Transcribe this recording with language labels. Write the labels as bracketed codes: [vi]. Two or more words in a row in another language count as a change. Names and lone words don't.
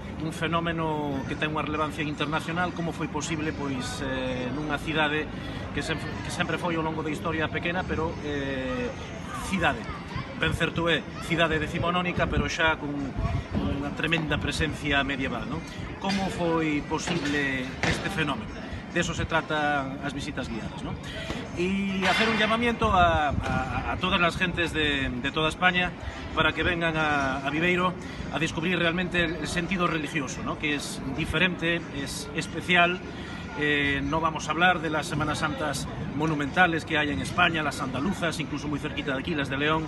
[gl] Un fenómeno que ten unha relevancia internacional, como foi posible, pois, nunha cidade que sempre foi ao longo da historia pequena, pero cidade. Ben certo é, cidade decimonónica, pero xa con unha tremenda presencia medieval, non? Como foi posible este fenómeno? De eso se tratan as visitas guiadas, ¿no? [es] Y hacer un llamamiento a todas las gentes de toda España para que vengan a Viveiro a descubrir realmente el sentido religioso, ¿no? Que es diferente, es especial. No vamos a hablar de las Semanas Santas monumentales que hay en España, las andaluzas, incluso muy cerquita de aquí, las de León.